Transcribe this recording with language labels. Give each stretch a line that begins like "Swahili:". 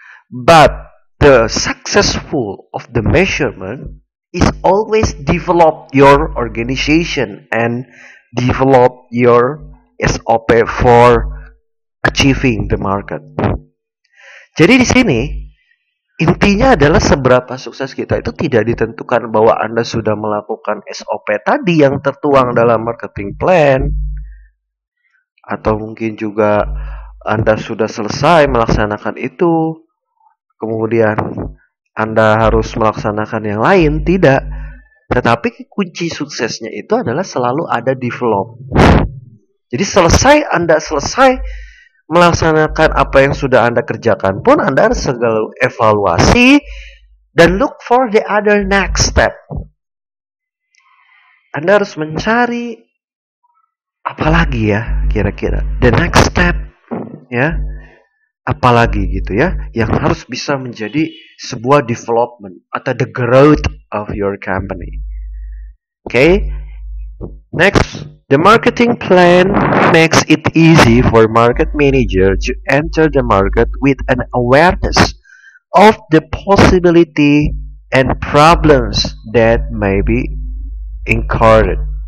English: But the successful of the measurement is always develop your organization and develop your SOP for achieving the market.
Indonesian: Jadi di sini intinya adalah seberapa sukses kita itu tidak ditentukan bahwa Anda sudah melakukan SOP tadi yang tertuang dalam marketing plan, atau mungkin juga Anda sudah selesai melaksanakan itu, kemudian Anda harus melaksanakan yang lain. Tidak. Tetapi kunci suksesnya itu adalah selalu ada develop. Jadi Anda selesai melaksanakan apa yang sudah Anda kerjakan pun, Anda harus segala evaluasi dan
English: look for the other next step.
Indonesian: Anda harus mencari apa lagi ya kira-kira the next step, apalagi gitu yang harus bisa menjadi sebuah development atau
English: the growth of your company. Okay, next, the marketing plan makes it easy for market manager to enter the market with an awareness of the possibility and problems that may be encountered.